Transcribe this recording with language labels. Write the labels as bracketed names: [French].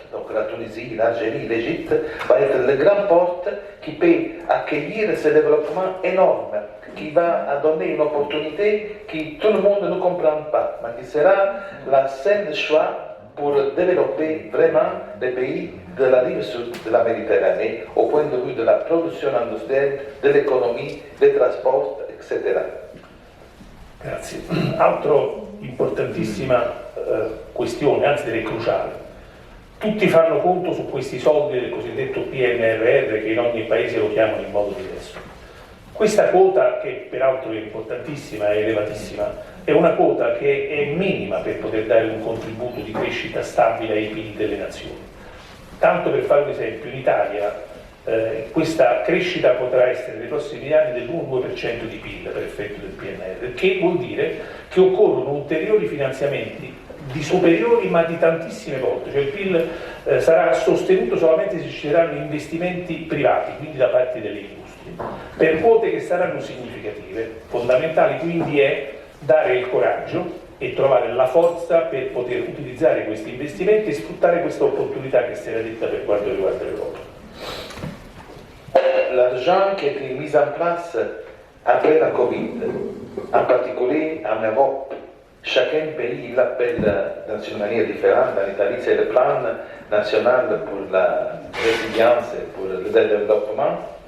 [French] Donc la Tunisie, l'Algérie, l'Égypte va être le grand porte qui peut accueillir ce développement énorme, qui va donner une opportunité que tout le monde ne comprend pas, mais qui sera la seule choix pour développer vraiment les pays de la rive sud de la Méditerranée au point de vue de la production industrielle, de l'économie, des transports, etc. [Italian] Grazie. Altro importantissima questione, anzi direi cruciale. Tutti fanno conto su questi soldi del cosiddetto PNRR, che in ogni paese lo chiamano in modo diverso. Questa quota, che peraltro è importantissima e elevatissima, è una quota che è minima per poter dare un contributo di crescita stabile ai PIL delle nazioni. Tanto per fare un esempio, in Italia questa crescita potrà essere nei prossimi anni dell'1-2% di PIL per effetto del PNR, che vuol dire che occorrono ulteriori finanziamenti di superiori ma di tantissime volte, cioè il PIL sarà sostenuto solamente se ci saranno investimenti privati, quindi da parte delle industrie, per quote che saranno significative. Fondamentale quindi è dare il coraggio e trovare la forza per poter utilizzare questi investimenti e sfruttare questa opportunità che si era detta per quanto riguarda l'Europa. [French] L'argent qui a été mis en place après la Covid, en particulier en Europe, chacun pays l'appelle dans une manière différente. En Italie, c'est le plan national pour la résilience et pour le développement.